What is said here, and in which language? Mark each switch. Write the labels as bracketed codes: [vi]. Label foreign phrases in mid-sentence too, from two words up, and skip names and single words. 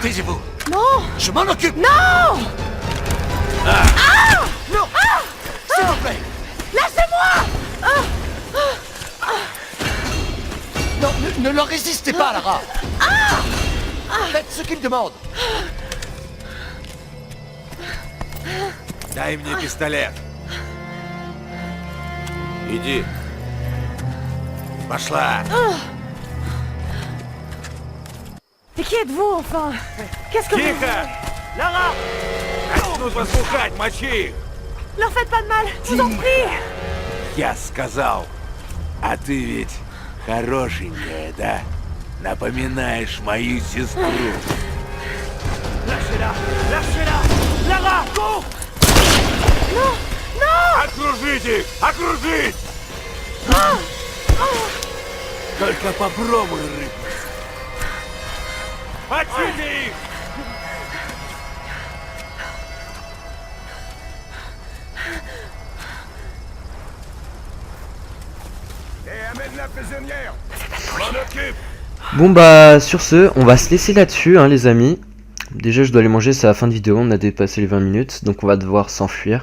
[fr] Taisez-vous. Non! Je m'en occupe. Non! Non. S'il vous plaît. Lâchez-moi! Non, ne leur résistez pas, Lara. Faites ce qu'ils demandent. [ru] Дай мне пистолет. Иди. Пошла. [fr] Et qui êtes-vous, enfin? Qu'est-ce que vous... [ru] Тихо! Лара! Нужно слухать, мочи их! [fr] Leur faites pas de mal, je vous en prie! [ru] Я сказал. А ты ведь хорошенькая, да? Напоминаешь мою сестру. [fr] Lâchez-la! Lâchez-la! Lara, cours! Non! Non! [ru] Окружить их! Окружить! Только попробуй рыпнуть. Мочите их! [fr] Amène la prisonnière. M'en occupe. Bon bah sur ce, on va se laisser là-dessus hein, les amis. Déjà je dois aller manger, c'est la fin de vidéo, on a dépassé les 20 minutes, donc on va devoir s'enfuir.